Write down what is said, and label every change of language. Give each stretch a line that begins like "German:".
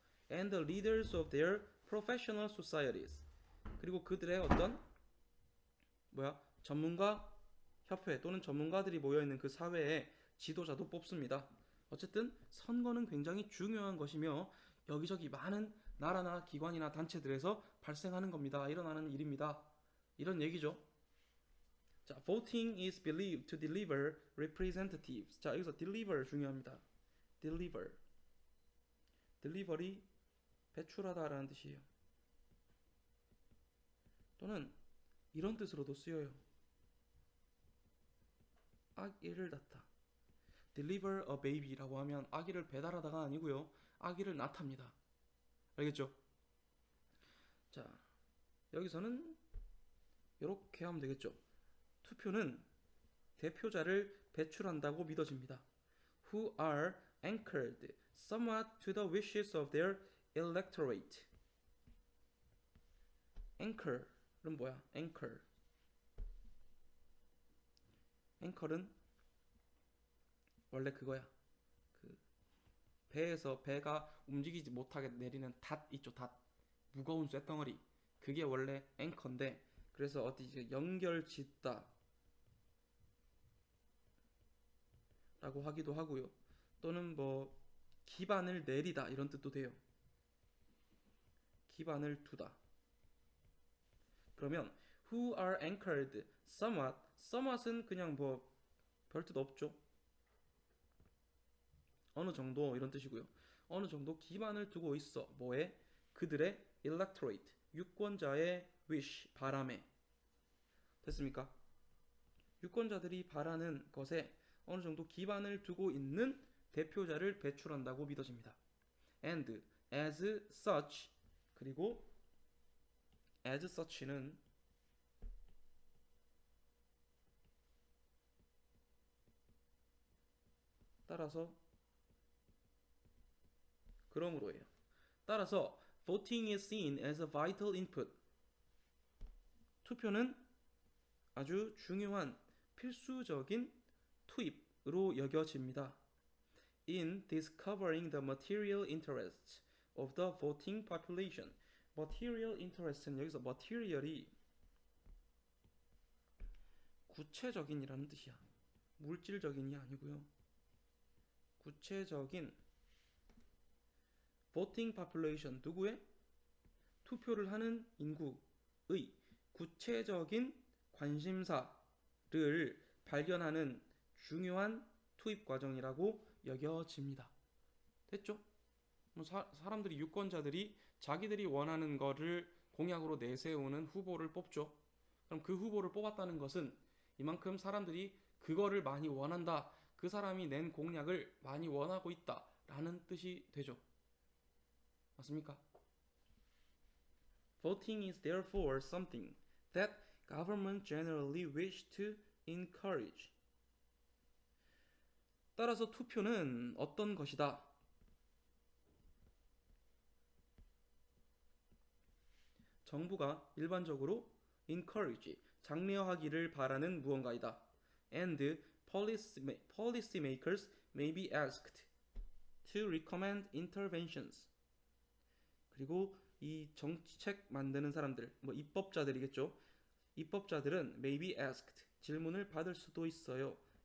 English: And the leaders of their professional societies.
Korean: 그리고 그들의 어떤 전문가 협회 또는 전문가들이 모여있는 그 사회의 지도자도 뽑습니다. 어쨌든 선거는 굉장히 중요한 것이며 여기저기 많은 나라나 기관이나 단체들에서 발생하는 겁니다. 일어나는 일입니다. 이런 얘기죠.
English: 자, voting is believed to deliver representatives.
Korean: 자, 여기서 deliver 중요합니다. deliver. delivery 배출하다라는 뜻이에요. 또는 이런 뜻으로도 쓰여요. 아기를 낳다.
English: deliver a baby
Korean: 라고 하면 아기를 배달하다가 아니고요. 아기를 낳답니다. 알겠죠? 자, 여기서는 이렇게 하면 되겠죠. 투표는 대표자를 배출한다고 믿어집니다.
English: Who are anchored somewhat to the wishes of their electorate.
Korean: anchor은 뭐야? anchor. anchor은 원래 그거야. 그 배에서 배가 움직이지 못하게 내리는 닷 있죠. 닷. 무거운 쇳덩어리. 그게 원래 앵커인데 그래서 어디 이제 연결 짓다 라고 하기도 하고요. 또는 뭐 기반을 내리다 이런 뜻도 돼요. 기반을 두다. 그러면
English: who are anchored somewhat.
Korean: somewhat은 그냥 뭐 별 뜻 없죠. 어느 정도 이런 뜻이고요. 어느 정도 기반을 두고 있어. 뭐에? 그들의 electorate. 유권자의 wish. 바람에. 됐습니까? 유권자들이 바라는 것에 어느 정도 기반을 두고 있는 대표자를 배출한다고 믿어집니다.
English: And as such.
Korean: 그리고
English: as such는
Korean: 따라서 그러므로예요. 따라서
English: voting is seen as a vital input.
Korean: 투표는 아주 중요한 필수적인 투입으로 여겨집니다.
English: In discovering the material interests of the voting population.
Korean: material interest는 여기서 material이 구체적인이라는 뜻이야. 물질적인이 아니고요. 구체적인 voting population 누구의? 투표를 하는 인구의 구체적인 관심사를 발견하는 중요한 투입 과정이라고 여겨집니다. 됐죠? 사람들이 유권자들이 자기들이 원하는 거를 공약으로 내세우는 후보를 뽑죠. 그럼 그 후보를 뽑았다는 것은 이만큼 사람들이 그거를 많이 원한다. 그 사람이 낸 공약을 많이 원하고 있다. 라는 뜻이 되죠. 맞습니까?
English: Voting is therefore something that government generally wish to encourage.
Korean: 따라서 투표는 어떤 것이다? 정부가 일반적으로 encourage, 장려하기를 바라는 무언가이다.
English: And policymakers may be asked to recommend interventions.
Korean: 그리고 이 정책 만드는 사람들, 뭐 입법자들이겠죠. 입법자들은
English: may be asked,
Korean: 질문을 받을 수도 있어요.